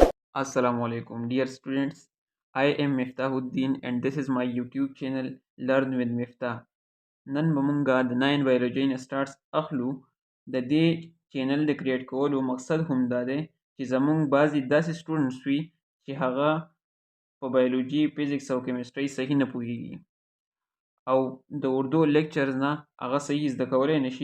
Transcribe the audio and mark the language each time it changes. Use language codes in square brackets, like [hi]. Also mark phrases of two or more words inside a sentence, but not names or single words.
[ar] السلام عليكم, [en] dear students. I am Miftahuddin and this is my YouTube channel Learn with Miftah. [ps] نن به مونږه د 9 بایولوژي نه سټارټس اخلو. د دې چینل د کریټ کولو مقصد هم دا دی چې زمونږ بعضې داسې سټوډنټس وي چې هغه په بایولوژي، فزیکس او کیمسټري صحیح نه پوهیږي او د اردو لیکچرز نه هغه صحیح زده کولی نشي.